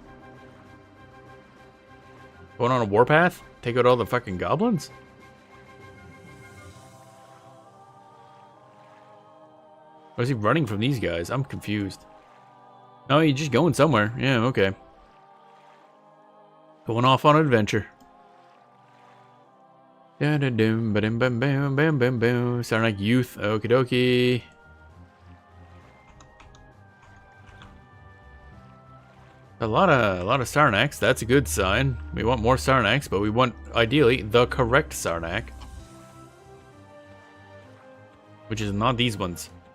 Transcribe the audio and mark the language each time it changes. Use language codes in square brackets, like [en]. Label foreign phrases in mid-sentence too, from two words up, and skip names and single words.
[en] Going on a warpath? Take out all the fucking goblins? Or is he running from these guys? I'm confused. No, you're just going somewhere. Yeah, okay. Going off on an adventure. Da-da-dum, ba-dum-bam-bam-bam-bam-bam. Sound like youth. Okie dokie. A lot of Sarnax. That's a good sign. We want more Sarnax, but we want, ideally, the correct Sarnak. Which is not these ones.